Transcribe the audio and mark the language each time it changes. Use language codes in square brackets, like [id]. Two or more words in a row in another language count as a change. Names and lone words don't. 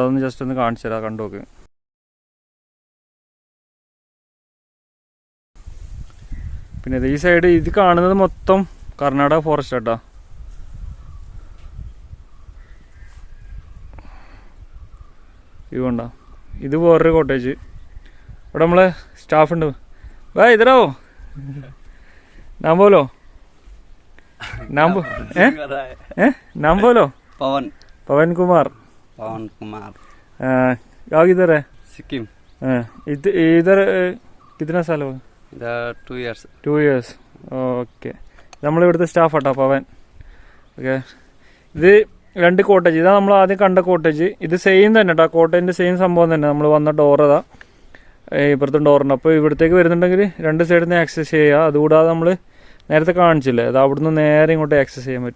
[ml] അതൊന്ന് ജസ്റ്റ് ഒന്ന് കാണിച്ചു തരാം, കണ്ടു നോക്ക്. പിന്നെ ഈ സൈഡ് ഇത് കാണുന്നത് മൊത്തം കർണാടക ഫോറസ്റ്റ് കേട്ടോ. വ്യൂ ഉണ്ടോ. ഇത് വേറൊരു കോട്ടേജ്. ഇവിടെ നമ്മളെ സ്റ്റാഫ് ഉണ്ട്. [hi] इधर आओ नाम बोलो पवन कुमार गाँव किधर है? सिक्किम। इधर कितना साल हुआ? [ml] 2 years. ഓക്കെ. നമ്മളിവിടുത്തെ സ്റ്റാഫ് ആട്ടോ പവൻ. ഓക്കെ. ഇത് 2 കോട്ടേജ്. ഇതാ നമ്മൾ ആദ്യം കണ്ട കോട്ടേജ്. ഇത് സെയിം തന്നെ കേട്ടോ, കോട്ടേജിന്റെ സെയിം സംഭവം തന്നെ. നമ്മൾ വന്ന ഡോറതാ, ഇപ്പുറത്തും ഡോറുണ്ട്. അപ്പോൾ ഇവിടത്തേക്ക് വരുന്നുണ്ടെങ്കിൽ 2 സൈഡിൽ നിന്ന് ആക്സസ് ചെയ്യുക. അതുകൂടാതെ നമ്മൾ നേരത്തെ കാണിച്ചില്ലേ, അത് അവിടുന്ന് നേരെ ഇങ്ങോട്ട് ആക്സസ് ചെയ്യാൻ പറ്റും.